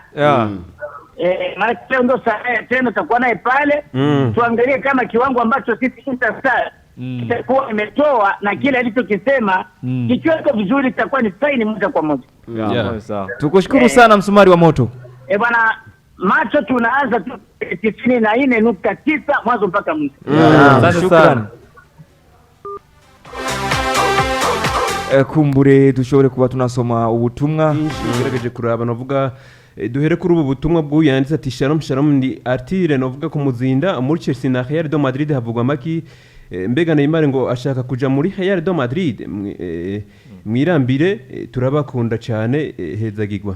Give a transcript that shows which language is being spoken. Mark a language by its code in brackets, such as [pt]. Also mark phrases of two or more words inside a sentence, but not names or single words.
[sw] Maana leo ndo saa tena tutakuwa naye pale tuangalie kama kiwango ambacho sisi Interstar itakuwa imetoa na kile alichokisema kikiweko vizuri itakuwa ni saini moja kwa moja. Tukushukuru sana msumari wa moto. Bwana macho tunaanza tu 94.9 mwanzo mpaka mwisho. Asante sana. [rn] Kumbure dushobore kuba tunasoma ubutumwa ngerageje kuraba novuga duhere kuri ubu butumwa bw'uyanditse ati shalom ndi artire novuga ku muzinda muri Chelsea na Real de Madrid havugwa maki mbega Neymar ngo ashaka kuja muri Real de Madrid mwirambire turabakunda cyane hezagirwa.